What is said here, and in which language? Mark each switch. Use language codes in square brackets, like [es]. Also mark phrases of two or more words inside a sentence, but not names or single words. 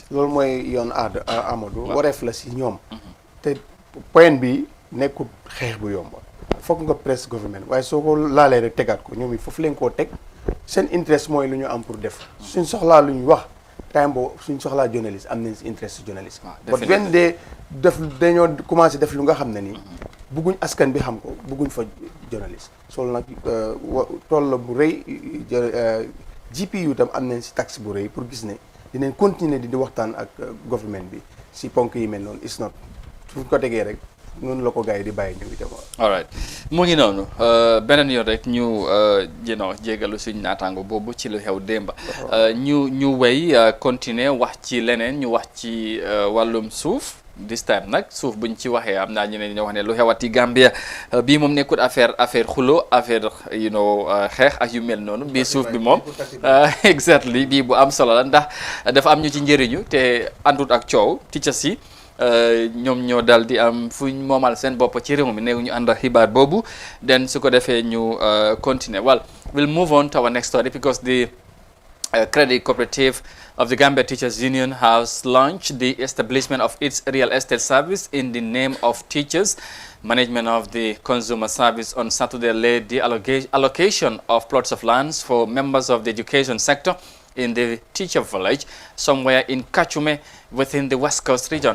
[wo] loolu mooy yoon Amadou wareef la si ñoom te point bi nekkul xeex bu yomb foog nga [en] press government [wo] waaye soo ko laalee rek tegaat ko ñoom it foofu leen koo teg seen interest mooy lu ñu am pour def suñ soxlaa lu ñu wax time boobu suñ soxlaa journaliste am nañ si interest journaliste but benn dee dañoo commencé def lu nga xam ne nii bugguñ askan bi xam ko bugguñ fa journaliste soolu nag tool la bu rëy GPU tam am nañ si taxe bu rëy pour gis ne dinañ continuer di waxtaan ak government bi si ponk yi mel noonu [en] is not [wo] suñ ko tegee rek noonu la ko gars yi di bàyyi ñu itam. [en] all right [wo] mu ngi noonu beneen yoon rek ñu jégalu suñ naataango boobu ci lu xew démba ñu wéy continuer wax ci leneen ñu wax ci wàllum suuf [en] this time [wo] nag suuf buñ ci waxee am naa ñeneen ñoo wax ne lu xewati Gambia bii moom nekkul affaire xulo affaire xeex ak yu mel noonu bii suuf bi moom exactly bii bu am solo la ndax dafa am ñu ci njëriñu te àndut ak coow teachers yi ñoom ñoo dal di am fuñ moomal seen bopp ci réew mi néew ñu ànd ak xibaar boobu then su ko defee ñu continuer [en] well we'll move on to our next story because the credit cooperative of the Gambia Teachers Union has launched the establishment of its real estate service in the name of teachers. Management of the consumer service on Saturday laid the allocation of plots of lands for members of the education sector in the teacher village somewhere in Kachume within the West Coast region.